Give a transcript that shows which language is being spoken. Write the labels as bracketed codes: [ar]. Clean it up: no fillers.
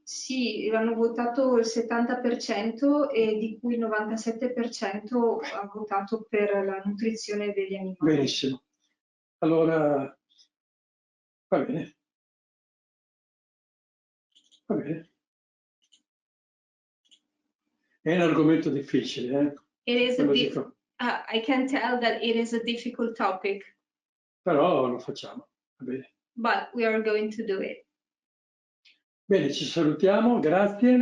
[it] Sì, hanno votato il 70% e di cui il 97% ha votato per la nutrizione degli animali. Benissimo. Allora, va bene. Va bene. È un argomento difficile, [en] I can tell that it is a difficult topic. [it] Però lo facciamo, va bene. [en] But we are going to do it. [it] Bene, ci salutiamo, grazie.